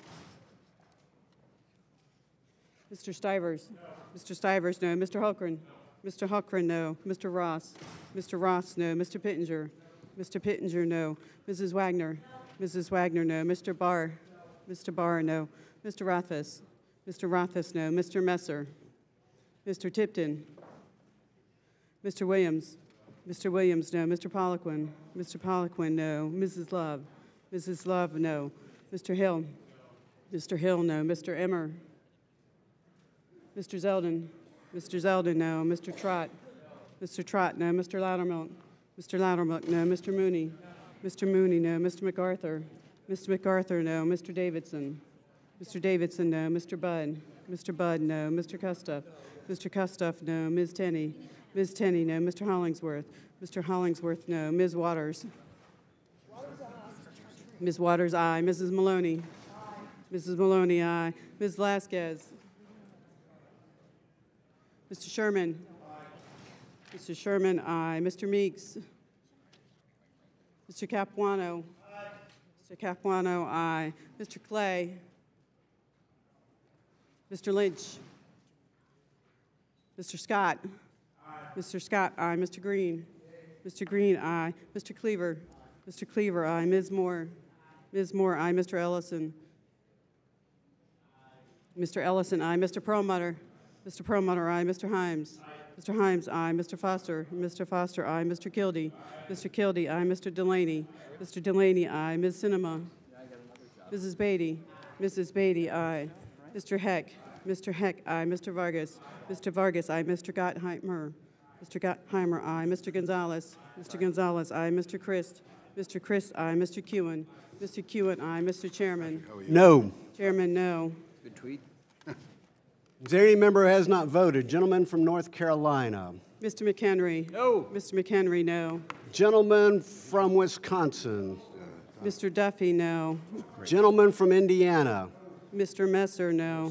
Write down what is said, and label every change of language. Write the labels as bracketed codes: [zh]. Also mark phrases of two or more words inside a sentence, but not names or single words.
[en] Mr. Stivers. No. Mr. Stivers, no. Mr. Hulkren. No. Mr. Hulkren, no. Mr. Ross. Mr. Ross, no. Mr. Pittenger. No. Mr. Pittenger, no. Mrs. Wagner. No. Mrs. Wagner, no. Mr. Barr. No. Mr. Barr, no. Mr. Rothfuss. Mr. Rothfuss, no. Mr. Messer. Mr. Tipton. Mr. Williams. Mr. Williams, no. Mr. Poliquin. Mr. Poliquin, no. Mrs. Love. Mrs. Love, no. Mr. Hill. Mr. Hill, no. Mr. Emmer. Mr. Zeldin. Mr. Zeldin, no. Mr. Trott. Mr. Trott, no. Mr. Loudermilk. Mr. Loudermilk, no. Mr. Mooney. Mr. Mooney, no. Mr. MacArthur. Mr. MacArthur, no. Mr. Davidson. Mr. Davidson, no. Mr. Budd. Mr. Budd, no. Mr. Kustoff. Mr. Kustoff, no. Ms. Tenney. Ms. Tenney, no. Mr. Hollingsworth. Mr. Hollingsworth, no. Ms. Waters. Ms. Waters, aye. Mrs. Maloney. Mrs. Maloney, aye. Ms. Vasquez. Mr. Sherman. Mr. Sherman, aye. Mr. Meeks. Mr. Capuano. Mr. Capuano, aye. Mr. Clay. Mr. Lynch. Mr. Scott. Mr. Scott, aye. Mr. Green. Mr. Green, aye. Mr. Cleaver. Mr. Cleaver, aye. Ms. Moore. Ms. Moore, aye. Mr. Ellison. Mr. Ellison, aye. Mr. Perlmutter. Mr. Perlmutter, aye. Mr. Himes. Mr. Himes, aye. Mr. Foster. Mr. Foster, aye. Mr. Kildee. Mr. Kildee, aye. Mr. Delaney. Mr. Delaney, aye. Ms. Cinema. Mrs. Beatty. Mrs. Beatty, aye. Mr. Heck. Mr. Heck, aye. Mr. Vargas. Mr. Vargas, aye. Mr. Gottheimer. Mr. Gottheimer, aye. Mr. Gonzalez. Mr. Gonzalez, aye. Mr. Christ. Mr. Christ, aye. Mr. Kewen. Mr. Kewen, aye. Mr. Chairman. No. Chairman, no. Good tweet. Is there any member who has not voted? Gentleman from North Carolina. Mr. McHenry. No. Mr. McHenry, no. Gentleman from Wisconsin. Mr. Duffy, no. Gentleman from Indiana. Mr. Messer, no.